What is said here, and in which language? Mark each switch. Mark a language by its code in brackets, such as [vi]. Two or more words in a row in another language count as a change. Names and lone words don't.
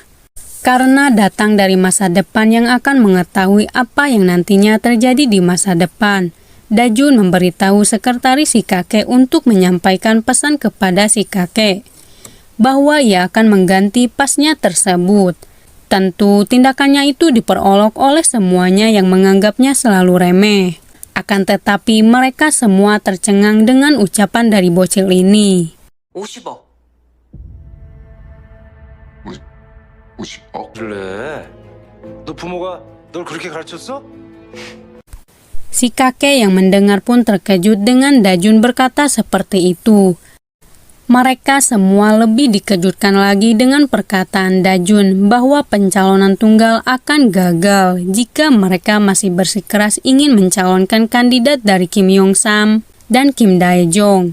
[id] Karena datang dari masa depan yang akan mengetahui apa yang nantinya terjadi di masa depan, Dajun memberitahu sekretaris si kakek untuk menyampaikan pesan kepada si kakek bahwa ia akan mengganti pasnya tersebut. Tentu tindakannya itu diperolok oleh semuanya yang menganggapnya selalu remeh. Akan tetapi mereka semua tercengang dengan ucapan dari bocil ini. [ko] 50억. 50억? 그래? 너 부모가 널 그렇게 가르쳤어? [id] Si kakek yang mendengar pun terkejut dengan Dajun berkata seperti itu. Mereka semua lebih dikejutkan lagi dengan perkataan Dajun bahwa pencalonan tunggal akan gagal jika mereka masih bersikeras ingin mencalonkan kandidat dari Kim Yong-sam dan Kim Dae-jung.